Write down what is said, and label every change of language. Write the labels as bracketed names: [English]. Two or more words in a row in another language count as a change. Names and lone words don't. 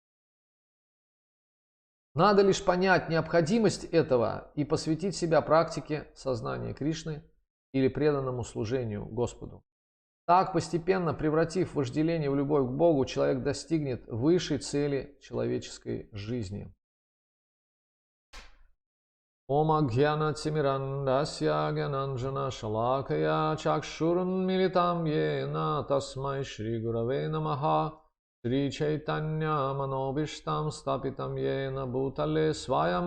[Russian] Надо лишь понять необходимость этого и посвятить себя практике сознания Кришны или преданному служению Господу. Так, постепенно превратив вожделение в любовь к Богу, человек достигнет высшей цели человеческой жизни. [Sanskrit] ॐ अज्ञान तिमिरान्धस्य ज्ञानाञ्जन शलाकया चक्षुरुन् मीलितम् येन तस्मै श्री गुरवे नमः श्री चैतन्य मनोऽभीष्टम् स्थापितम् येन भूतले स्वयम्